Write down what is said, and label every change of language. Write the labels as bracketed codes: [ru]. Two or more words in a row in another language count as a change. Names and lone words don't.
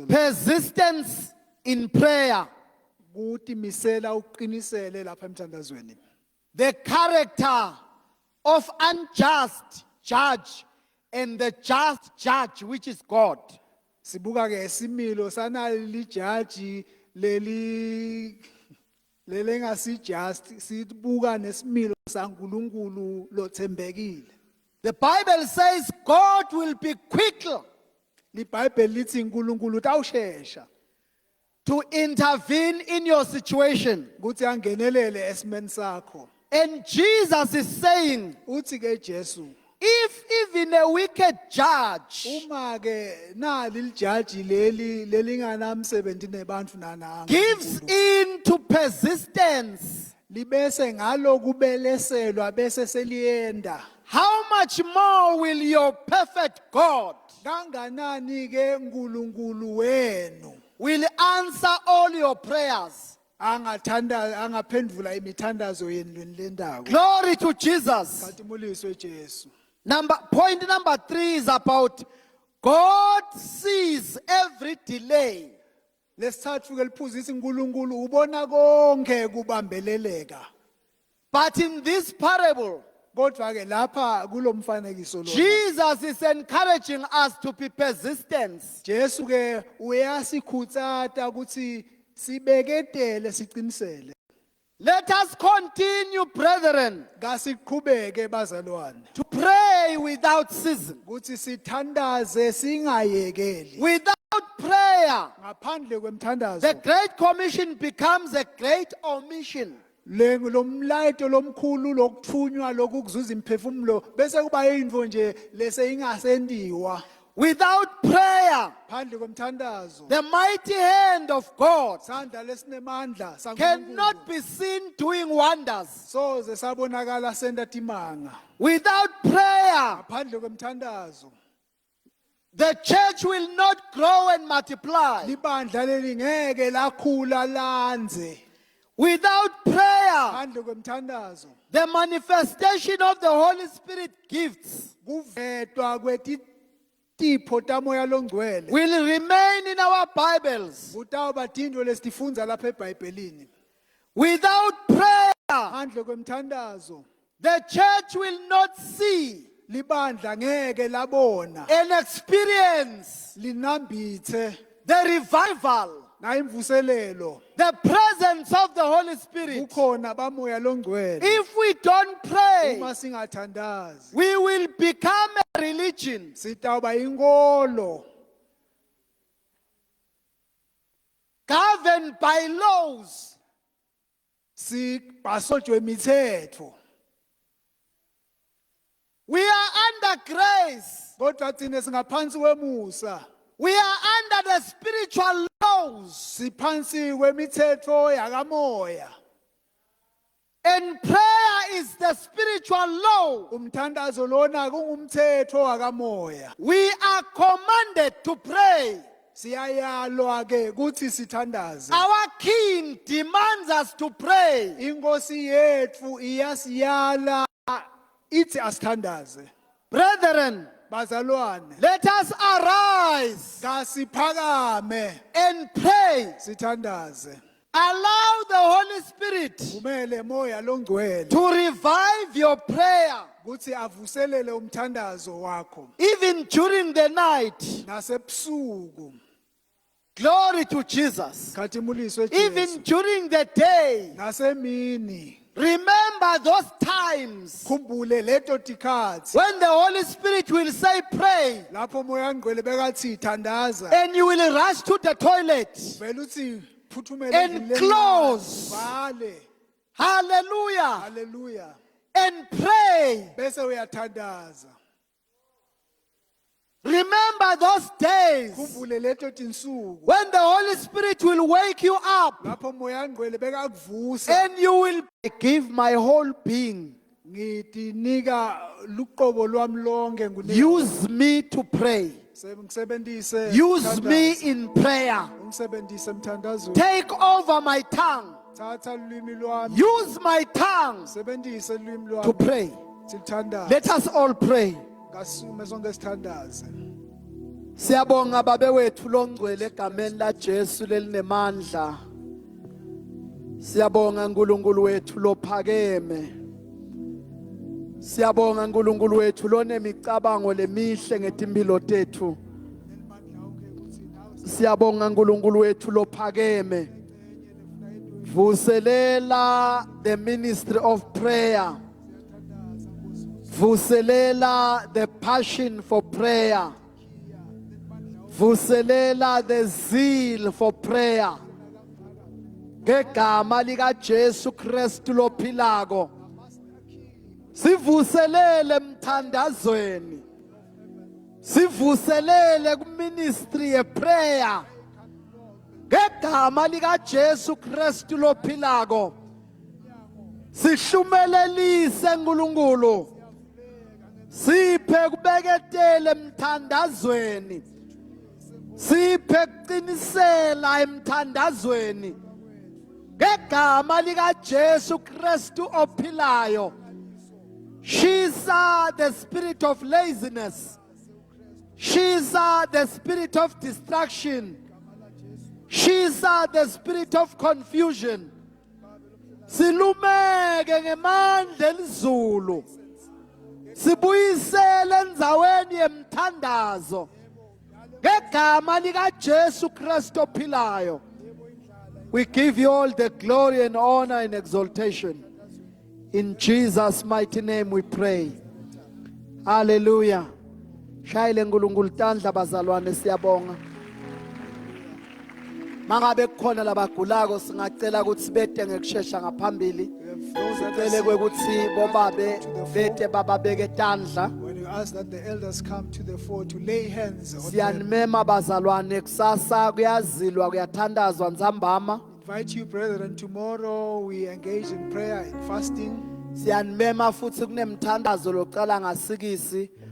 [en] Persistence in prayer. [ss] Ukuthi misela uqinisele lapha emthandazweni. [en] The character of unjust judge and the just judge, which is God. [ss] Sibuka ke isimilo sanali jaji leli ngasi just sibuka nesimilo saNkulunkulu lothembekile. [en] The Bible says God will be quick [ss] LiBhayibheli lithi uNkulunkulu utawushesha [en] to intervene in your situation. [ss] ukuthi angenelele esimeni sakho. [en] And Jesus is saying, [ss] Uthi ke Jesu, [en] if even a wicked judge [ss] uma ke nali lijaji leli nganamsebenzi nebantu nananga [en] gives in to persistence, [ss] libese ngalo kubeleselwa bese seliyenda. [en] how much more will your perfect God [ss] Kanganani ke uNkulunkulu wenu [en] will answer all your prayers? [ss] angaphendula imithandazo yenu lendawo. [en] Glory to Jesus. [ss] Katimuliswe Jesu. [en] Point number 3 is about God sees every delay. [ss] Lesithathu ke liphuzisa uNkulunkulu ubona konke kubambeleleka. [en] But in this parable, [ss] Kodwa ke lapha kulomfanekiso lo. [en] Jesus is encouraging us to be persistent. [ss] Jesu ke uyasikhutsata ukuthi sibeketele siqinisele. [en] Let us continue, brethren, [ss] Kasiqhubeke bazalwane. [en] to pray without ceasing. [ss] Ukuthi sithandaze singayekeli. [en] Without prayer, [ss] Ngaphandle [en] the [ss] kwemthandazo. [en] Great Commission becomes a great omission. [ss] Lomlayito lomkhulu lokuthunywa lokuzuza imphefumulo bese kuba yinto nje lese ingasendiwa. [en] Without prayer, [ss] Phandle kwemthandazo. [en] the mighty hand of God [ss] Sandla lesinemandla saNkulunkulu. [en] cannot be seen doing wonders. [ss] Soze sabonakala senda timanga. [en] Without prayer, [ss] Phandle kwemthandazo. [en] the church will not grow and multiply. [ss] Libandla leli ngeke lakhula lanze. [en] Without prayer, [ss] Phandle kwemthandazo. [en] the manifestation of the Holy Spirit gifts [ss] Kuvetwa kwetitipho tamoya longcwele. [en] will remain in our Bibles. [ss] Kutawuba tintfo lesitifunza lapha eBhayibhelini. [en] Without prayer, [ss] Phandle kwemthandazo. [en] the church will not see [ss] Libandla ngeke labona. [en] and experience [ss] Linambithe [en] the revival, [ss] nayimvuselelo. [en] the presence of the Holy Spirit. [ss] Kukhona bamoya longcwele. [en] If we don't pray, [ss] Uma singathandazi [en] we will become a religion [ss] sitawuba inkolo [en] governed by laws [ss] sibhasojwe imithetho. [en] We are under grace. [ss] Kodwa thina singaphansi kwemusa. [en] We are under the spiritual laws. [ss] Siphansi kwemithetho yakamoya. [en] And prayer is the spiritual law. [ss] Umthandazo lona kungumthetho wakamoya. [en] We are commanded to pray. [ss] Siyayalwa ke kuthi sithandaze. [en] Our King demands us to pray. [ss] Inkosi yethu iyasiyala ithi asithandaze. [en] Brethren, [ss] Bazalwane, [en] let us arise [ss] kasiphakame [en] and pray. [ss] sithandaze. [en] Allow the Holy Spirit [ss] Kumele moya longcwele [en] to revive your prayer. [ss] kuthi avuselele umthandazo wakho [en] Even during the night. [ss] nasebusuku. [en] Glory to Jesus. [ss] Khathimuliswe [en] Even [ss] Jesu. [en] during the day. [ss] Nasemini [en] Remember those times [ss] khumbule leto tikhathi [en] when the Holy Spirit will say pray [ss] lapho moya ngcwele bekathi thandaza [en] and you will rush to the toilet. [ss] vele uthi phuthumele [en] And [ss] endlini [en] close. [ss] vale. [en] Hallelujah. [ss] Hallelujah. [en] And pray. [ss] Bese uyathandaza. [en] Remember those days [ss] Khumbule leto tinsuku [en] when the Holy Spirit will wake you up [ss] lapho moya ngcwele bekakuvusa [en] and you will give my whole being. [ss] ngidinika luqobo lwami lonke ngunika [en] Use me to pray. [ss] ngisebenzise [en] Use me in prayer. [ss] ngisebenzise emthandazweni [en] Take over my tongue. [ss] thatha ulimi lwami [en] Use my tongue [ss] sebenzise ulimi [en] to [ss] lwami [en] pray. [ss] sithandaze [en] Let us all pray. [ss] kasume sonke sithandaze. Siyabonga babewethu longcwele egameni laJesu lelinemandla. Siyabonga uNkulunkulu wethu lophakeme. Siyabonga uNkulunkulu wethu lonemicabango lemihle ngetimpilo tethu. Siyabonga uNkulunkulu wethu lophakeme. [en] Vuselela the ministry of prayer. Vuselela the passion for prayer. Vuselela the zeal for prayer. [ss] Ngegama lika Jesu Kristu lophilako. Sivuselele emthandazweni. Sivuselele kuministry ye prayer. Ngegama lika Jesu Kristu lophilako. Sihlumelelise uNkulunkulu. Siphe kubeketela emthandazweni. Siphe kuqinisela emthandazweni. Ngegama lika Jesu Kristu ophilayo. [en] Shisa the spirit of laziness. Shisa the spirit of distraction. Shisa the spirit of confusion. [ss] Silumeke ngemandla elizulu. Sibuyisele endzaweni yemthandazo. Ngegama lika Jesu Kristu ophilayo. [en] We give you all the glory and honor and exaltation. In Jesus' mighty name we pray. Hallelujah. [ss] Shayile uNkulunkulu tandla bazalwane siyabonga. Mangabe kukhona labagulako singacela ukuthi sibede ngekusheshsha ngaphambili. Sicele ukuthi bobabe bete bababeke tandla. [en] When you ask that the elders come to the fore to lay hands on them, [ss] Siyanimema bazalwane kusasa kuyazilwa kuyathandazwa nzambama. [en] invite you, brethren, tomorrow we engage in prayer and fasting. [ss] Siyanimema futhi kunemthandazo locala ngasikisi